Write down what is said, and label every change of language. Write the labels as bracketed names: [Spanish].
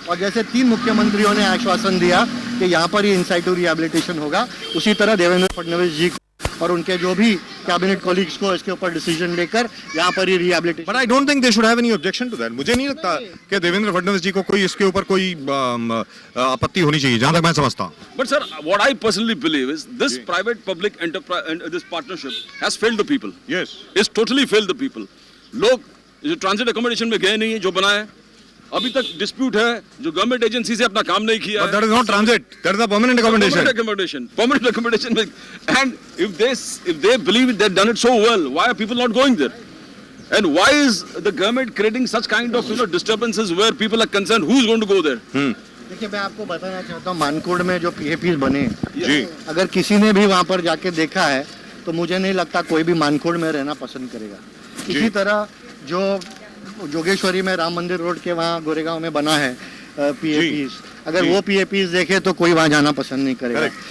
[Hindi] और जैसे 3 मुख्यमंत्रियों ने आश्वासन दिया कि यहाँ पर ही इन साइटू रिहैबिलिटेशन होगा, उसी तरह देवेंद्र फडणवीस जी और उनके जो भी कैबिनेट कॉलीग्स को इसके ऊपर डिसीजन लेकर यहाँ पर ही rehabilitation. [English] But I don't think they should have any objection to that. [Hindi] मुझे नहीं लगता कि देवेंद्र फडणवीस जी को कोई इसके ऊपर कोई आपत्ति होनी चाहिए, जहां तक मैं समझता हूं. [English] But sir, what I personally believe is this private-public enterprise and this partnership has failed the people. Yes, it's totally failed the people. [Hindi] लोग जो ट्रांजिट अकोमोडेशन में गए नहीं है, जो बनाए अभी तक डिस्प्यूट है, जो गवर्नमेंट एजेंसी से अपना काम नहीं किया. [English] That is not transit. That is a permanent accommodation. Permanent accommodation. And if they believe they've done it so well, why are people not going there? And why is the government creating such kind of disturbances where people are concerned? Who's going to go there? [Hindi] देखिए, मैं आपको बताना चाहता हूँ, मानकोड़ में जो PAPs बने, अगर किसी ने भी वहाँ पर जाके देखा है तो मुझे नहीं लगता कोई भी मानकोड़ में रहना पसंद करेगा. इसी तरह जो जोगेश्वरी में राम मंदिर रोड के वहाँ गोरेगांव में बना है PAPs, अगर वो PAPs देखे तो कोई वहाँ जाना पसंद नहीं करेगा.